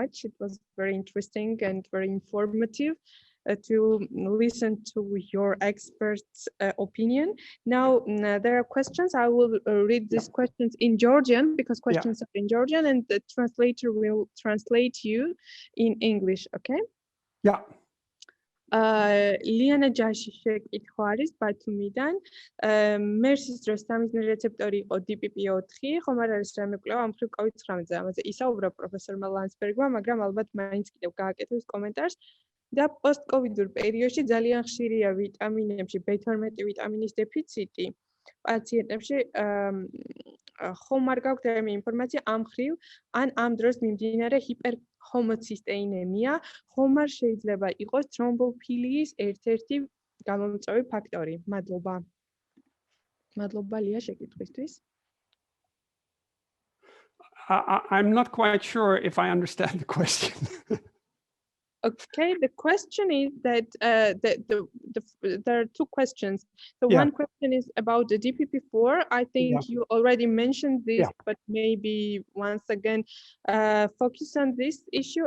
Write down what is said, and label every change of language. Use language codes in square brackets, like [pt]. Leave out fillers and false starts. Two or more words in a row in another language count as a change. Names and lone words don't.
[en] It was very interesting and very informative to listen to your experts' opinion. Now, there are questions. I will read these questions in Georgian because questions are in Georgian and the translator will translate you in English, okay? Yeah. [ka] ლიანა ჯაშიშე კითხვა არის ბათუმიდან. მერსის დროს სამიზნე რეცეპტორი იყო DPP4, ხომ არ არის რამე კვლევა ამ მხრივ COVID-19-ზე? ამაზე ისაუბრა პროფესორმა ლანსბერგმა, მაგრამ ალბათ მაინც კიდევ გააკეთებს კომენტარს. და პოსტ-კოვიდურ პერიოდში ძალიან ხშირია ვიტამინებში B12 ვიტამინის დეფიციტი. პაციენტებში ხომ არ გაქვთ რამე ინფორმაცია ამ მხრივ, ან ამ დროს მიმდინარე ჰიპერჰომოცისტეინემია, ხომ არ შეიძლება იყოს თრომბოფილიის ერთ-ერთი გამომწვევი ფაქტორი? მადლობა. მადლობა ლია შეკითხვისთვის. [en] I'm not quite sure if I understand the question. Okay, the question is that there are two questions. So one question is about the DPP4. I think you already mentioned this, but maybe once again, focus on this issue.